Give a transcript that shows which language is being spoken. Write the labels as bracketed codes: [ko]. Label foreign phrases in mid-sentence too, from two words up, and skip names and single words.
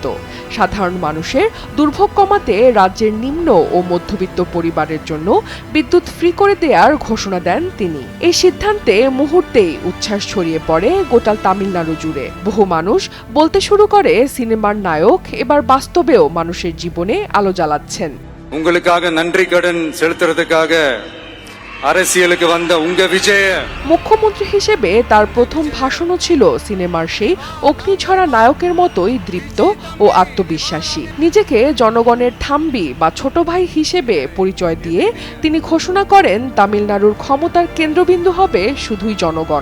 [bn] সাধারণ মানুষের দুর্ভোগ কমাতে রাজ্যের নিম্ন ও মধ্যবিত্ত পরিবারের জন্য বিদ্যুৎ ফ্রি করে দেওয়ার ঘোষণা দেন তিনি। এই সিদ্ধান্তে মুহূর্তেই উচ্ছ্বাস ছড়িয়ে পড়ে গোটা তামিলনাড়ু জুড়ে। বহু মানুষ বলতে শুরু করে, সিনেমার নায়ক এবার বাস্তবেও মানুষের জীবনে আলো জ্বালাচ্ছেন। [ta] উங்களுக்காக நன்றி கடன் செலுத்துறதுக்காக அரசியலுக்கு வந்த உங்க விஜய। [bn] মুখ্যমন্ত্রী হিসেবে তার প্রথম ভাষণও ছিল সিনেমার সেই অগ্নিঝরা নায়কের মতোই দৃপ্ত ও আত্মবিশ্বাসী। নিজেকে জনগণের থাম্বি বা ছোট ভাই হিসেবে পরিচয় দিয়ে তিনি ঘোষণা করেন, তামিলনাড়ুর ক্ষমতার কেন্দ্রবিন্দু হবে শুধুই জনগণ।